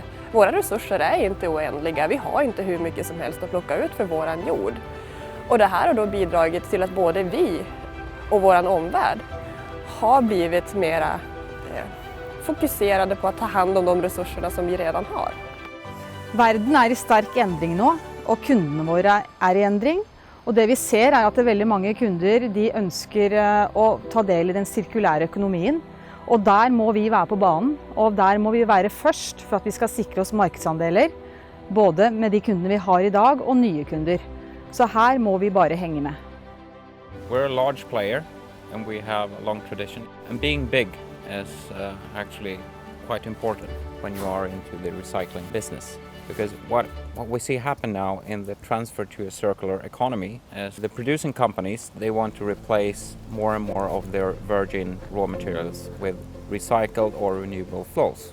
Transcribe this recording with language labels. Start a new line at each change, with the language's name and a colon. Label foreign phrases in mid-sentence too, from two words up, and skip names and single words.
Swedish: Våra resurser är inte oändliga, vi har inte hur mycket som helst att plocka ut för våran jord. Och det här har då bidragit till att både vi och våran omvärld har blivit mera fokuserade på att ta hand om de resurserna som vi redan har.
Norwegian: Verden i stark endring nå, og kundene våre i endring. Og det vi ser at det veldig mange kunder de ønsker å ta del i den sirkulære økonomien. Og der må vi være på banen, og der må vi være først for at vi skal sikre oss markedsandeler. Både med de kundene vi har i dag og nye kunder. Så her må vi bare henge med.
English: We're a large player and we have a long tradition. And being big is actually quite important when you are into the recycling business. Because what we see happen now in the transfer to a circular economy is the producing companies, they want to replace more and more of their virgin raw materials with recycled or renewable flows.